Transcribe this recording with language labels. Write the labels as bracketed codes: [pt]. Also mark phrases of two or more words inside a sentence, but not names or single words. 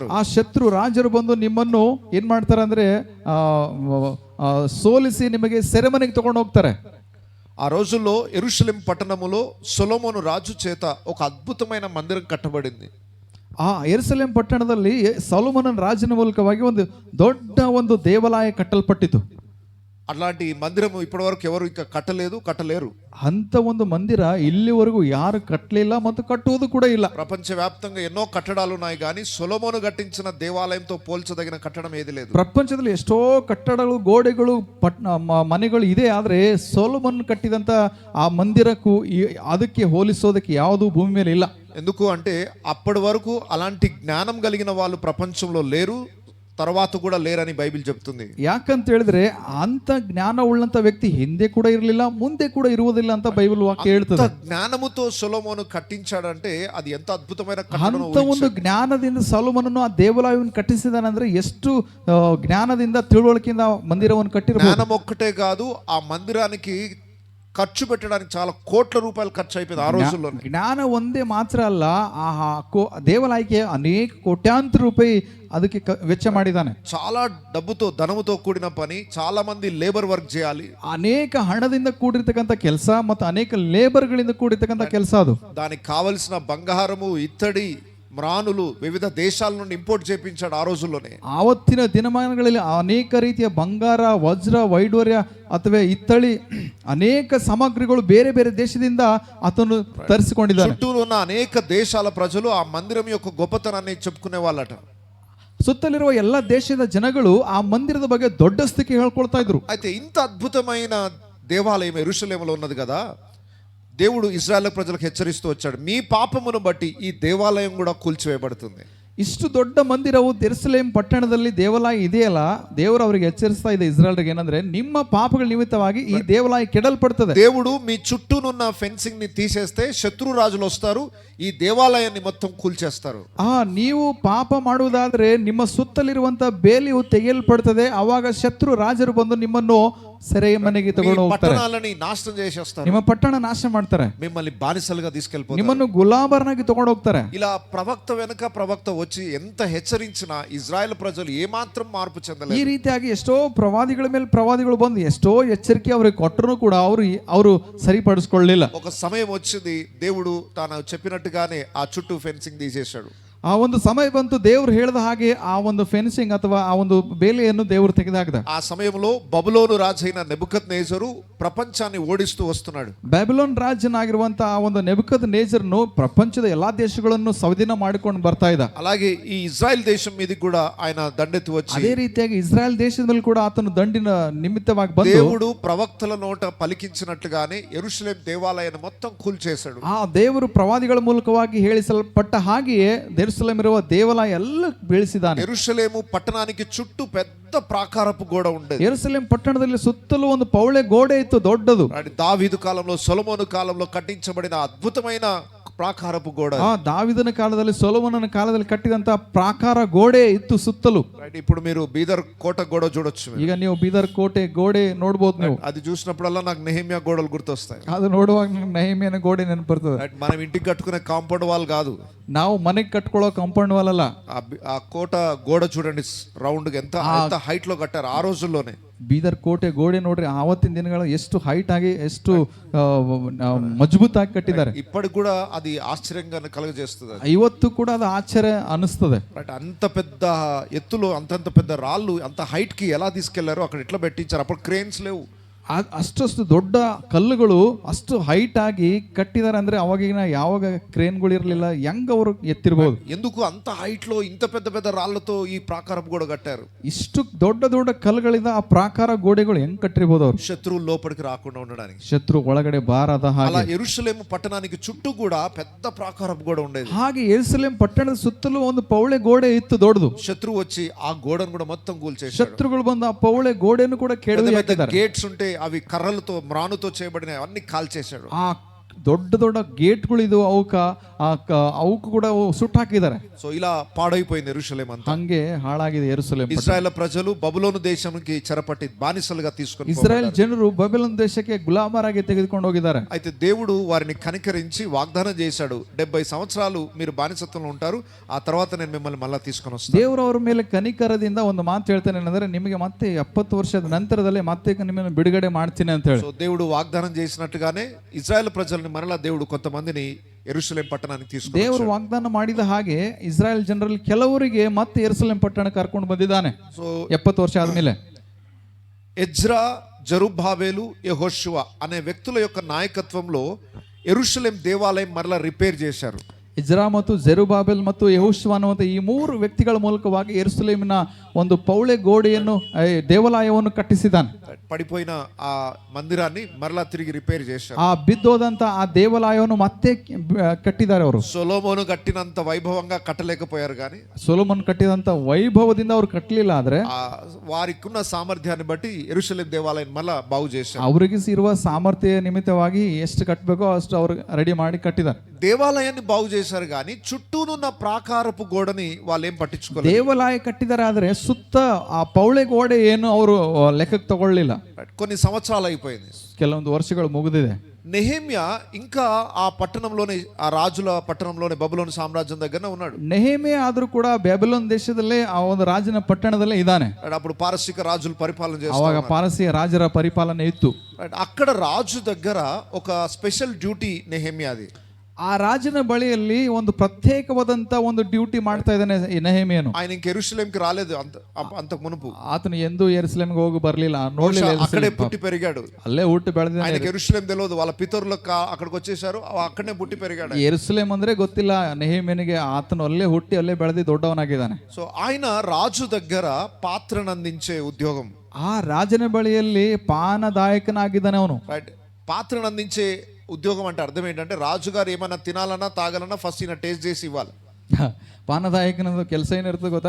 [kn] ಆ ಶತ್ರು ರಾಜರು ಬಂದು ನಿಮ್ಮನ್ನು ಏನ್ ಮಾಡ್ತಾರೆ ಅಂದ್ರೆ ಸೋಲಿಸಿ ನಿಮಗೆ ಸೆರೆಮನೆಗೆ ತಗೊಂಡು ಹೋಗ್ತಾರೆ. [te] ఆ రోజుల్లో యెరూషలేము పట్టణములో సొలొమోను రాజు చేత ఒక అద్భుతమైన మందిరం కట్టబడింది. [kn] ಆ ಯೆರೂಸಲೇಮ್ ಪಟ್ಟಣದಲ್ಲಿ ಸೊಲೊಮೋನನ ರಾಜನ ಮೂಲಕವಾಗಿ ಒಂದು ದೊಡ್ಡ ಒಂದು ದೇವಾಲಯ ಕಟ್ಟಲ್ಪಟ್ಟಿತು. [te] అలాంటి మందిరం ఇప్పటి వరకు ఎవరు ఇక కట్టలేరు. [kn] ಅಂತ ಒಂದು ಮಂದಿರ ಇಲ್ಲಿವರೆಗೂ ಯಾರು ಕಟ್ಟಲಿಲ್ಲ ಮತ್ತು ಕಟ್ಟುವುದು ಕೂಡ ಇಲ್ಲ. [te] ప్రపంచవ్యాప్తంగా ఎన్నో కట్టడాలు ఉన్నాయి కానీ సొలొమోను కట్టించిన దేవాలయంతో పోల్చదగిన కట్టడం ఏది లేదు. [kn] ಪ್ರಪಂಚದಲ್ಲಿ ಎಷ್ಟೋ ಕಟ್ಟಡಗಳು, ಗೋಡೆಗಳು, ಮನೆಗಳು ಇದೆ, ಆದರೆ ಸೊಲೊಮೋನ್ ಕಟ್ಟಿದಂತ ಆ ಮಂದಿರಕ್ಕೂ ಅದಕ್ಕೆ ಹೋಲಿಸೋದಕ್ಕೆ ಯಾವುದು ಭೂಮಿ ಮೇಲೆ ಇಲ್ಲ. [te] ఎందుకు అంటే అప్పటి వరకు అలాంటి జ్ఞానం కలిగిన వాళ్ళు ప్రపంచంలో లేరు, తర్వాత కూడా లేరని బైబిల్ చెప్తుంది. [kn] ಯಾಕಂತ ಹೇಳಿದ್ರೆ ಅಂತ ಜ್ಞಾನ ಉಳ್ಳಂತ ವ್ಯಕ್ತಿ ಹಿಂದೆ ಕೂಡ ಇರಲಿಲ್ಲ, ಮುಂದೆ ಕೂಡ ಇರುವುದಿಲ್ಲ ಅಂತ ಬೈಬಲ್ ವಾಕ್ಯ ಹೇಳ್ತದೆ. [te] జ్ఞానముతో సొలొమోను కట్టించాడంటే అది ఎంత అద్భుతమైన [kn] ಅಂತ ಒಂದು ಜ್ಞಾನದಿಂದ ಸೊಲೊಮೋನನು ಆ ದೇವಾಲಯವನ್ನು ಕಟ್ಟಿಸಿದಾನಂದ್ರೆ ಎಷ್ಟು ಜ್ಞಾನದಿಂದ ತಿಳುವಳಿಕೆಯಿಂದ ಮಂದಿರವನ್ನು ಕಟ್ಟಿರಬಹುದು. [te] ಜ್ಞಾనం ఒక్కటే కాదు, ఆ మందిరానికి ఖర్చు పెట్టడానికి చాలా కోట్ల రూపాయలు ఖర్చు అయిపోయింది ఆ రోజుల్లో. [kn] ಜ್ಞಾನ ಒಂದೇ ಮಾತ್ರ ಅಲ್ಲ, ಆ ದೇವಾಲಯಕ್ಕೆ ಅನೇಕ ಕೋಟ್ಯಾಂತರ ರೂಪಾಯಿ ಅದಕ್ಕೆ ವೆಚ್ಚ ಮಾಡಿದ್ದಾನೆ. [te] చాలా డబ్బుతో ధనముతో కూడిన పని, చాలా మంది [en] labour work [te] చేయాలి. [kn] ಅನೇಕ ಹಣದಿಂದ ಕೂಡಿರ್ತಕ್ಕಂಥ ಕೆಲಸ ಮತ್ತು ಅನೇಕ ಲೇಬರ್ಗಳಿಂದ ಕೂಡಿರ್ತಕ್ಕಂಥ ಕೆಲಸ ಅದು. [te] దానికి కావలసిన బంగారము, ఇత్తడి, మ్రానులు వివిధ దేశాల నుండి ఇంపోర్ట్ చేయించాడు ఆ రోజుల్లోనే. [kn] ಆವತ್ತಿನ ದಿನಮಾನಗಳಲ್ಲಿ ಅನೇಕ ರೀತಿಯ ಬಂಗಾರ, ವಜ್ರ, ವೈಡೂರ್ಯ ಅಥವಾ ಇತ್ತಳಿ ಅನೇಕ ಸಾಮಗ್ರಿಗಳು ಬೇರೆ ಬೇರೆ ದೇಶದಿಂದ ಆತನು ತರಿಸಿಕೊಂಡಿದ್ದಾನೆ. [te] చుట్టూ ఉన్న అనేక దేశాల ప్రజలు ఆ మందిరం యొక్క గొప్పతనాన్ని చెప్పుకునే వాళ్ళట. [kn] ಸುತ್ತಲಿರುವ ಎಲ್ಲ ದೇಶದ ಜನಗಳು ಆ ಮಂದಿರದ ಬಗ್ಗೆ ದೊಡ್ಡ ಸ್ಥಿತಿ ಹೇಳ್ಕೊಳ್ತಾ ಇದ್ರು. [te] అయితే ఇంత అద్భుతమైన దేవాలయం యెరూషలేములో ఉన్నది కదా, దేవుడు ఇశ్రాయేలు ప్రజలకు హెచ్చరిస్తూ వచ్చాడు, మీ పాపమును బట్టి ఈ దేవాలయం కూడా కూల్చివేయబడుతుంది. [kn] ಇಷ್ಟು ದೊಡ್ಡ ಮಂದಿರವು ಯೆರೂಸಲೇಮ್ ಪಟ್ಟಣದಲ್ಲಿ ದೇವಾಲಯ ಇದೆಯಲ್ಲ, ದೇವರು ಅವರಿಗೆ ಎಚ್ಚರಿಸ್ತಾ ಇದೆ ಇಸ್ರಾಯೇಲ್ರಿಗೆ, ಏನಂದ್ರೆ ನಿಮ್ಮ ಪಾಪಗಳ ನಿಮಿತ್ತವಾಗಿ ಈ ದೇವಾಲಯ ಕೆಡಲ್ಪಡ್ತದೆ. [te] దేవుడు మీ చుట్టూనున్న ఫెన్సింగ్ ని తీసేస్తే శత్రు రాజులు వస్తారు, ఈ దేవాలయాన్ని మొత్తం కూల్చేస్తారు. [kn] ನೀವು ಪಾಪ ಮಾಡುವುದಾದ್ರೆ ನಿಮ್ಮ ಸುತ್ತಲಿರುವಂತ ಬೇಲಿಯು ತೆಗೆಯಲ್ಪಡ್ತದೆ. ಅವಾಗ ಶತ್ರು ರಾಜರು ಬಂದು ನಿಮ್ಮನ್ನು ಸೆರೆ ಮನೆಗೆ ತಗೊಂಡು ಹೋಗ್ತಾರೆ, [te] పట్టణాలని నాశనం చేసేస్తారు, [kn] ನಿಮ್ಮ ಪಟ್ಟಣ ನಾಶ ಮಾಡ್ತಾರೆ, [te] మిమ్మల్ని బానిసలుగా తీసుకెళ్ళిపోతారు, [kn] ನಿಮ್ಮನ್ನು ಗುಲಾಬರನಾಗಿ ತಗೊಂಡು ಹೋಗ್ತಾರೆ. [te] ఇలా ప్రవక్త వెనక ప్రవక్త వచ్చి ఎంత హెచ్చరించినా ఇజ్రాయెల్ ప్రజలు ఏమాత్రం మార్పు [kn] ಈ [te] చెందలేదు. [kn] ರೀತಿಯಾಗಿ ಎಷ್ಟೋ ಪ್ರವಾದಿಗಳ ಮೇಲೆ ಪ್ರವಾದಿಗಳು ಬಂದು ಎಷ್ಟೋ ಎಚ್ಚರಿಕೆ ಅವರಿಗೆ ಕೊಟ್ಟರು ಕೂಡ ಅವರು ಸರಿಪಡಿಸ್ಕೊಳ್ಳಲಿಲ್ಲ. [te] ఒక సమయం వచ్చింది, దేవుడు తాను చెప్పినట్టుగానే ఆ చుట్టూ ఫెన్సింగ్ తీసేశాడు. [kn] ಆ ಒಂದು ಸಮಯ ಬಂತು, ದೇವರು ಹೇಳಿದ ಹಾಗೆ ಆ ಒಂದು ಫೆನ್ಸಿಂಗ್ ಅಥವಾ ಆ ಒಂದು ಬೇಲಿಯನ್ನು ದೇವರು ತೆಗೆದುಹಾಕಿದ. [te] ఆ సమయంలో బబులోను రాజైన నెబుకద్నెజరు ప్రపంచాన్ని ఓడిస్తూ వస్తున్నాడు. [kn] ಬ್ಯಾಬಿಲೋನ್ ರಾಜನಾಗಿರುವಂತಹ ಆ ಒಂದು ನೆಬುಕದ್ನೆಜರನು ಪ್ರಪಂಚದ ಎಲ್ಲಾ ದೇಶಗಳನ್ನು ಸ್ವಾಧೀನ ಮಾಡಿಕೊಂಡು ಬರ್ತಾ ಇದ್ದ. [te] అలాగే ఈ ఇజ్రాయెల్ దేశం మీదకి కూడా ఆయన దండెత్తి వచ్చి, [kn] ಅದೇ ರೀತಿಯಾಗಿ ಇಸ್ರಾಯೇಲ್ ದೇಶದ ಮೇಲೆ ಕೂಡ ಆತನು ದಂಡಿನ ನಿಮಿತ್ತವಾಗಿ ಬಂದು [te] దేవుడు ప్రవక్తల నోట పలికించినట్లుగానే యెరూషలేం దేవాలయాన్ని మొత్తం కూల్చేశాడు. [kn] ಆ ದೇವರು ಪ್ರವಾದಿಗಳ ಮೂಲಕವಾಗಿ ಹೇಳಿಸಲ್ಪಟ್ಟ ಹಾಗೆಯೇ ಯೆರೂಸಲೇಮ್ ಇರುವ ದೇವಾಲಯ ಎಲ್ಲ ಬೆಳೆಸಿದಾನೆ. [te] యెరూషలేము పట్టణానికి చుట్టూ పెద్ద ప్రాకారపు గోడ ఉండేది. [kn] ಯೆರೂಸಲೇಮ್ ಪಟ್ಟಣದಲ್ಲಿ ಸುತ್ತಲೂ ಒಂದು ಪೌಳೆ ಗೋಡೆ ಇತ್ತು, ದೊಡ್ಡದು. [te] దావీదు కాలంలో, సొలొమోను కాలంలో కట్టించబడిన అద్భుతమైన ప్రాకారపు గోడ. [kn] దావీದನ ಕಾಲದಲ್ಲಿ, ಸೊಲೊಮೋನನ ಕಾಲದಲ್ಲಿ ಕಟ್ಟಿದಂತ ಪ್ರಾಕಾರ ಗೋಡೆ ಇತ್ತು ಸುತ್ತಲೂ. [te] ఇప్పుడు మీరు బీదర్ కోట గోడ చూడొచ్చు. [kn] ಈಗ ನೀವು ಬೀದರ್ ಕೋಟೆ ಗೋಡೆ ನೋಡ್ಬೋದು. ನೀವು [te] అది చూసినప్పుడల్లా నాకు నెహెమ్యా గోడలు గుర్తొస్తాయి. [kn] ಅದು ನೋಡುವಾಗ ನೆಹೆಮ್ಯನ ಗೋಡೆ ನೆನಪು ಬರ್ತದೆ. [te] మనం ఇంటికి కట్టుకునే [en] compound wall [te] కాదు, [kn] ನಾವು ಮನೆಗೆ ಕಟ್ಕೊಳ್ಳೋ [en] compound wall [kn] ಅಲ್ಲ. [te] ఆ కోట గోడ చూడండి, రౌండ్ గా ఎంత హైట్ లో కట్టారు ఆ రోజుల్లోనే. [kn] ಬೀದರ್ ಕೋಟೆ ಗೋಡೆ ನೋಡ್ರಿ, ಆವತ್ತಿನ ದಿನಗಳು ಎಷ್ಟು ಹೈಟ್ ಆಗಿ ಎಷ್ಟು ಮಜಬೂತಾಗಿ ಕಟ್ಟಿದ್ದಾರೆ. [te] ఇప్పటికి కూడా అది ఆశ్చర్యంగా కలుగజేస్తుంది. [kn] ಇವತ್ತು ಕೂಡ ಅದು ಆಶ್ಚರ್ಯ ಅನಿಸ್ತದೆ. [te] అంత పెద్ద ఎత్తులో అంతంత పెద్ద రాళ్ళు అంత హైట్ కి ఎలా తీసుకెళ్లారో అక్కడ ఎట్లా పెట్టించారు. అప్పుడు క్రేన్స్ లేవు, [kn] ಅಷ್ಟು ದೊಡ್ಡ ಕಲ್ಲುಗಳು ಅಷ್ಟು ಹೈಟ್ ಆಗಿ ಕಟ್ಟಿದ್ದಾರೆ. ಅಂದ್ರೆ ಅವಾಗಿನ ಯಾವಾಗ ಕ್ರೇನ್ಗಳು ಇರಲಿಲ್ಲ, ಹೆಂಗ್ ಅವರು ಎತ್ತಿರಬಹುದು. [te] ఎందుకు అంత హైట్ లో ఇంత పెద్ద పెద్ద రాళ్లతో ఈ ప్రాకారపు గోడ కట్టారు? [kn] ಇಷ್ಟು ದೊಡ್ಡ ದೊಡ್ಡ ಕಲ್ಲುಗಳಿಂದ ಆ ಪ್ರಾಕಾರ ಗೋಡೆಗಳು ಹೆಂಗ್ ಕಟ್ಟಿರಬಹುದು ಅವರು? [te] శత్రువులు లోపలికి రాకుండా ఉండడానికి, [kn] ಶತ್ರು ಒಳಗಡೆ ಬಾರದ ಹಾಗೆ. [te] అలా యెరూషలేము పట్టణానికి చుట్టూ కూడా పెద్ద ప్రాకారపు గోడ ఉండేది. [kn] ಹಾಗೆ ಯೆರೂಸಲೇಮ್ ಪಟ್ಟಣದ ಸುತ್ತಲೂ ಒಂದು ಪೌಳೆ ಗೋಡೆ ಇತ್ತು, ದೊಡ್ಡದು. [te] శత్రువు వచ్చి ఆ గోడను కూడా మొత్తం కూల్చేశాడు. [kn] ಶತ್ರುಗಳು ಬಂದು ಆ ಪೌಳೆ ಗೋಡೆಯನ್ನು ಕೂಡ ಕೆಡವಿ ಹಾಕಿದ್ದಾರೆ. [te] గేట్స్ ఉంటే అవి కర్రలతో, మ్రానుతో చేయబడిన అన్ని కాల్చేశాడు. [kn] ಆ ದೊಡ್ಡ ದೊಡ್ಡ ಗೇಟ್ಗಳಿದು ಅವಕ್ಕೂ ಕೂಡ ಸುಟ್ಟು ಹಾಕಿದ್ದಾರೆ. [te] సో ఇలా పాడైపోయింది యెరూషలేం అంతా. [kn] ಹಂಗೆ ಹಾಳಾಗಿದೆ ಯೆರೂಸಲೇಮ್. [te] ఇశ్రాయేల్ ప్రజలు బబులోను దేశానికి చెరపట్టి బానిసలుగా తీసుకొని [kn] ಇಸ್ರಾಯೇಲ್ ಜನರು ಬಬೆಲೋನ್ ದೇಶಕ್ಕೆ ಗುಲಾಮರಾಗಿ ತೆಗೆದುಕೊಂಡು ಹೋಗಿದ್ದಾರೆ. [te] అయితే దేవుడు వారిని కనికరించి వాగ్దానం చేశాడు, 70 సంవత్సరాలు మీరు బానిసత్వంలో ఉంటారు, ఆ తర్వాత నేను మిమ్మల్ని మళ్ళీ తీసుకొని వస్తాను. [kn] ದೇವರು ಅವರ ಮೇಲೆ ಕನಿಕರದಿಂದ ಒಂದು ಮಾತು ಹೇಳ್ತಾನೆ ಏನಂದ್ರೆ, ನಿಮಗೆ ಮತ್ತೆ 70 ವರ್ಷದ ನಂತರದಲ್ಲಿ ಮತ್ತೆ ನಿಮ್ಮನ್ನು ಬಿಡುಗಡೆ ಮಾಡ್ತೀನಿ ಅಂತ ಹೇಳಿ. [te] సో దేవుడు వాగ్దానం చేసినట్టుగానే ఇజ్రాయెల్ ప్రజల్ని మరలా దేవుడు కొంతమందిని యెరూషలేం పట్టణానికి తీసుకొని [kn] ದೇವರು ವಾಗ್ದಾನ ಮಾಡಿದ ಹಾಗೆ ಇಸ್ರಾಯೇಲ್ ಜನರಲ್ಲಿ ಕೆಲವರಿಗೆ ಮತ್ತೆ ಯೆರೂಸಲೇಮ್ ಪಟ್ಟಣ ಕರ್ಕೊಂಡು ಬಂದಿದ್ದಾನೆ. [te] సో [kn] 70 ವರ್ಷ ಆದ್ಮೇಲೆ [te] ఎజ్రా, జెరుబ్బాబెలు, యెహోషువ అనే వ్యక్తుల యొక్క నాయకత్వంలో యెరూషలేం దేవాలయం మరలా రిపేర్ చేశారు. [kn] ಇಜ್ರಾ ಮತ್ತು ಜೆರುಬಾಬೆಲ್ ಮತ್ತು ಯೆಹೋಶುವ ಅನ್ನುವಂಥ ಈ 3 ವ್ಯಕ್ತಿಗಳ ಮೂಲಕವಾಗಿ ಯೆರೂಸಲೇಮಿನ ಒಂದು ಪೌಳೆ ಗೋಡೆಯನ್ನು, ದೇವಾಲಯವನ್ನು ಕಟ್ಟಿಸಿದ್ದಾನೆ. [te] పడిపోయిన ఆ మందిరాన్ని మరలా తిరిగి రిపేర్ చేశారు. [kn] ಆ ಬಿದ್ದೋದಂತ ಆ ದೇವಾಲಯವನ್ನು ಮತ್ತೆ ಕಟ್ಟಿದ್ದಾರೆ ಅವರು. [te] సొలొమోను కట్టినంత వైభవంగా కట్టలేకపోయారు కానీ, [kn] ಸೊಲೊಮನ್ ಕಟ್ಟಿದಂತ ವೈಭವದಿಂದ ಅವ್ರು ಕಟ್ಟಲಿಲ್ಲ, ಆದ್ರೆ [te] వారికున్న సామర్థ్యాన్ని బట్టి యెరూషలేం దేవాలయం మళ్ళా బాగు చేశారు. [kn] ಅವರಿಗೆ ಇರುವ ಸಾಮರ್ಥ್ಯ ನಿಮಿತ್ತವಾಗಿ ಎಷ್ಟು ಕಟ್ಟಬೇಕೋ ಅಷ್ಟು ಅವರು ರೆಡಿ ಮಾಡಿ ಕಟ್ಟಿದ್ದಾರೆ. [te] దేవాలయాన్ని బాగు చేశారు కానీ చుట్టూనున్న ప్రాకారపు గోడని వాళ్ళు ఏం పట్టించుకోలేదు. [kn] ದೇವಾಲಯ ಕಟ್ಟಿದ್ದಾರೆ, ಆದ್ರೆ ಸುತ್ತ ಆ ಪೌಳೆ ಗೋಡೆ ಏನು ಅವರು ಲೆಕ್ಕಕ್ಕೆ ತಗೊಳ್ಳಿಲ್ಲ. [te] కొన్ని సంవత్సరాలు అయిపోయింది, [kn] ಕೆಲವೊಂದು ವರ್ಷಗಳು ಮುಗಿದಿದೆ. [te] నెహెమ్యా ఇంకా ఆ పట్టణంలోనే, ఆ రాజుల పట్టణంలోనే బబులోను సామ్రాజ్యం దగ్గరనే ఉన్నాడు. [kn] ನೆಹೆಮೆ ಆದ್ರೂ ಕೂಡ ಬ್ಯಾಬಿಲೋನ್ ದೇಶದಲ್ಲೇ ಆ ಒಂದು ರಾಜನ ಪಟ್ಟಣದಲ್ಲೇ ಇದ್ದಾನೆ. [te] అప్పుడు పారసీక రాజులు పరిపాలన [kn] ಅವಾಗ [te] చేస్తారు. [kn] ಪಾರಸಿಯ ರಾಜರ ಪರಿಪಾಲನೆ ಇತ್ತು. [te] అక్కడ రాజు దగ్గర ఒక [en] special duty [te] నెహెమ్యాది. [kn] ಆ ರಾಜನ ಬಳಿಯಲ್ಲಿ ಒಂದು ಪ್ರತ್ಯೇಕವಾದಂತ ಒಂದು ಡ್ಯೂಟಿ ಮಾಡ್ತಾ ಇದ್ದಾನೆ ಈ ನೆಹೆಮೀಯನು. [te] ఆయన ఇంక యెరూషలేంకి రాలేదు అంతకు మునుపు. [kn] ಆತನು ಎಂದೂ ಯೆರೂಸಲೇಮ್ಗೆ ಹೋಗಿ ಬರ್ಲಿಲ್ಲ, ನೋಡ್ಲಿಲ್ಲ. [te] అక్కడే పుట్టి పెరిగాడు, [kn] ಅಲ್ಲೇ ಹುಟ್ಟಿ ಬೆಳೆದಿದ್ದಾನೆ. [te] ఆయనకి యెరూషలేం తెలియదు, వాళ్ళ పితరులు అక్కడికి వచ్చేసారు, అక్కడనే పుట్టి పెరిగాడు. [kn] ಯೆರೂಸಲೇಮ್ ಅಂದ್ರೆ ಗೊತ್ತಿಲ್ಲ ನೆಹೆಮೀಯನಿಗೆ. ಆತನು ಅಲ್ಲೇ ಹುಟ್ಟಿ ಅಲ್ಲೇ ಬೆಳೆದಿ ದೊಡ್ಡವನಾಗಿದ್ದಾನೆ. [te] సో ఆయన రాజు దగ్గర పాత్రను అందించే ఉద్యోగం. [kn] ಆ ರಾಜನ ಬಳಿಯಲ್ಲಿ ಪಾನದಾಯಕನಾಗಿದ್ದಾನೆ ಅವನು. [te] రైట్, పాత్రను అందించే ఉద్యోగం అంటే అర్థం ఏంటంటే, రాజుగారు ఏమైనా తినాలన్నా తాగాలన్నా ఫస్ట్ ఈయన టేస్ట్ చేసి ఇవ్వాలి. [kn] ಪಾನದಾಯಕನ ಕೆಲಸ ಏನಿರ್ತದೆ ಗೊತ್ತಾ?